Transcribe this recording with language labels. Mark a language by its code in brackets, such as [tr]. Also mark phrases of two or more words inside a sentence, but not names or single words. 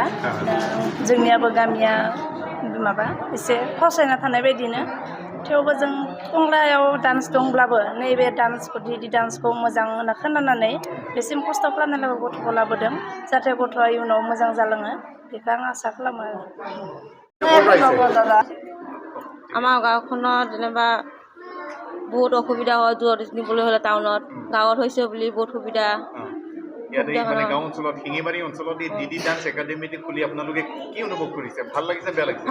[brx] जोंनियाबो गामिया माबा एसे फावसायना थानाय बायदिनो, थेवबो जों टंलायाव डान्स दंब्लाबो नैबे डान्सखौ डिडि डान्सखौ मोजां होनना खोनानानै बेसिम खस्थ' खालामनानै गथ'खौ लाबोदों, जाहाथे गथ'आ इयुनाव मोजां जालाङो बेखौ आं आसा खालामो आरो। [as] আমাৰ গাঁওখনত যেনিবা বহুত অসুবিধা হয় দূৰত নিবলৈ হ'লে টাউনত, গাঁৱত হৈছে বুলি বহুত সুবিধা। গাঁও অঞ্চলত শিঙিমাৰী অঞ্চলত এই ডিডি ডান্স একাডেমিটো খুলি আপোনালোকে কি অনুভৱ কৰিছে? ভাল লাগিছে বেয়া লাগিছে?